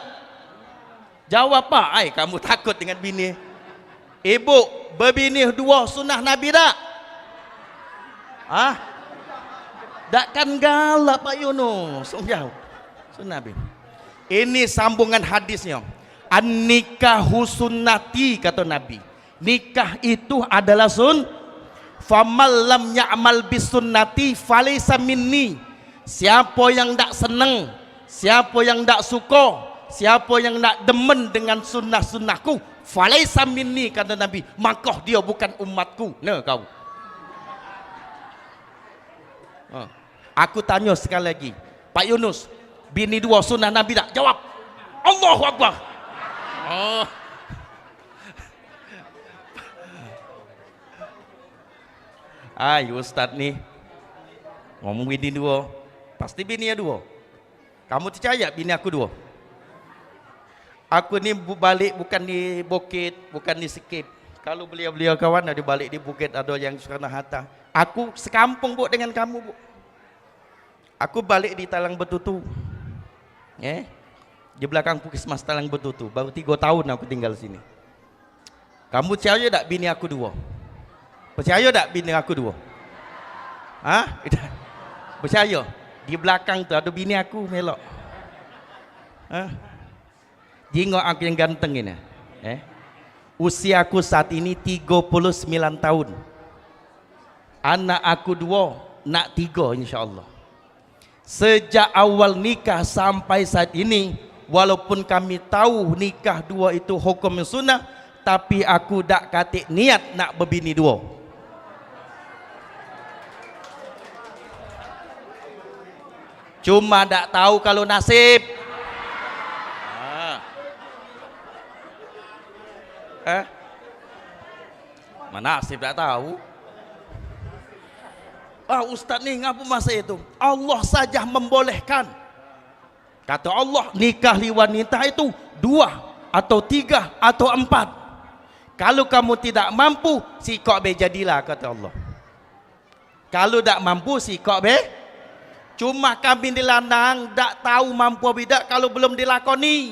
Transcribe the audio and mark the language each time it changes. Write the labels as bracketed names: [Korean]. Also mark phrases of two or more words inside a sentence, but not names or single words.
[Malay] Jawab Pak. Kamu takut dengan bini. Ibu, berbini dua sunnah Nabi tak? Takkan galak Pak Yunus. Jauh. Sunnah Nabi. Ini sambungan hadisnya. [Arabic] النكاح سنتي, [Malay] kata Nabi. Nikah itu adalah [Arabic] فمن لم يعمل بسنتي فليس مني. [Malay] Siapa yang tak senang siapa yang tak suka, siapa yang nak demen dengan sunnah-sunnahku, [Arabic] فليس مني, [Malay] kata Nabi, maka dia bukan umatku. Nah kau. Aku tanya sekali lagi, Pak Yunus, bini dua sunnah Nabi tak? Jawab. [Arabic] الله أكبر. Oh. [Malay] Ay, Ustaz ni ngomong bini dua, pasti bini ya dua. Kamu percaya bini aku dua? Aku ni balik bukan di bukit, bukan di Sikit. Kalau beliau-beliau kawan ada balik di bukit, ada yang Soekarno Hatta. Aku sekampung bu dengan kamu bu. Aku balik di Talang Betutu, di belakang Puskesmas Talang Betutu. Baru 3 tahun aku tinggal sini. Kamu percaya tak bini aku dua? Percaya tak bini aku dua? Hah? Percaya? Di belakang tu ada bini aku melok. Hah? Jengok aku yang ganteng ini. Usia aku saat ini 39 tahun. Anak aku 2, nak 3 [Arabic] إن شاء الله. [Malay] Sejak awal nikah sampai saat ini, walaupun kami tahu nikah 2 itu hukum sunnah, tapi aku tak katik niat nak berbini 2. Cuma tak tahu kalau nasib. Mana nasib tak tahu. Ustaz ni ngapa masa itu? Allah saja membolehkan. Kata Allah, nikahi wanita itu 2 atau 3 atau 4. Kalau kamu tidak mampu, sikok be jadilah, kata Allah. Kalau tak mampu, sikok be. Cuma kami dilandang tak tahu mampu atau tidak kalau belum dilakoni.